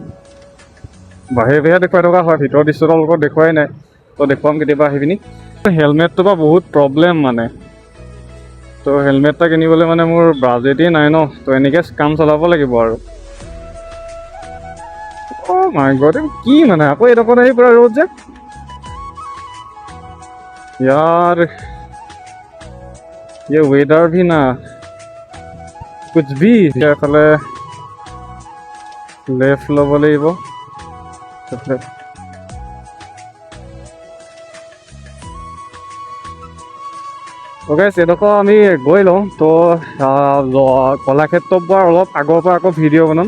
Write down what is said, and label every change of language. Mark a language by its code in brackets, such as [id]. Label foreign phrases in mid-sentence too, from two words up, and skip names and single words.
[as] বাহিৰে বাহিৰে দেখুৱাই থকা হয়, ভিতৰৰ দৃশ্যটো অলপ দেখুৱাই নাই। তো দেখুৱাম কেতিয়াবা আহি পিনি। হেলমেটটোৰ পৰা বহুত প্ৰব্লেম মানে। তো হেলমেট এটা কিনিবলৈ মানে মোৰ বাজেটেই নাই ন, তো এনেকৈ কাম চলাব লাগিব আৰু। [en] Oh my God, [as] কি মানে আকৌ এইডোখৰত আহি পুৰা ৰ'দ যে [hi] यार, ये वेदर भी ना कुछ भी। [as] এইফালে লেফ্ট ল'ব লাগিব। অ'কে, এইডোখৰ আমি গৈ লওঁ। তো কলাক্ষেত্ৰৰ পৰা অলপ আগৰ পৰা আকৌ ভিডিঅ' বনাম।